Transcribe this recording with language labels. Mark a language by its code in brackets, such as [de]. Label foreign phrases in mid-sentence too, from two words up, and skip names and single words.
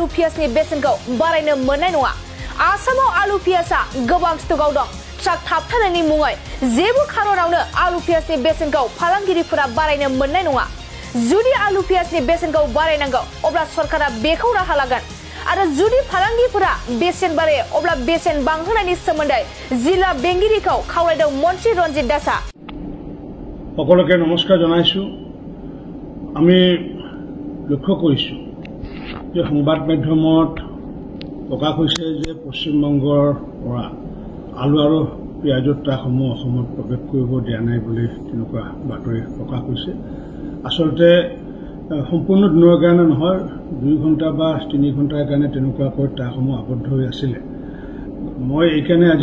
[brx] पियाजनि बेसेनखौ बारायनो मोननाय नङा आसामाव आलु पियाजआ गोबां स्टकआव दं ट्राक थाबथानायनि मुङै जेबो खारनावनो आलु पियाजनि बेसेनखौ फालांगिरिफोरा बारायनो मोननाय नङा जुदि आलु पियाजनि बेसेनखौ बारायनांगौ अब्ला सरकारा बेखौ राहा लागोन आरो जुदि फालांगिफोरा बेसेन बारायो अब्ला बेसेन बांहोनायनि सोमोन्दै जिल्ला बेंगिरिखौ खावलायदों मन्त्रि रन्जित दासआ [as] সকলোকে নমস্কাৰ জনাইছো আমি লক্ষ্য কৰিছো যে সংবাদ মাধ্যমত প্ৰকাশ হৈছে যে পশ্চিমবংগৰ পৰা আলু আৰু পিয়াজৰ ট্ৰাকসমূহ অসমত প্ৰৱেশ কৰিব দিয়া নাই বুলি তেনেকুৱা বাতৰি প্ৰকাশ হৈছে আসলতে সম্পূৰ্ণ দিনৰ কাৰণে নহয় 2 ঘণ্টা বা 3 ঘণ্টাৰ কাৰণে তেনেকুৱাকৈ ট্ৰাকসমূহ আবদ্ধ হৈ আছিল মই এইকাৰণে আজি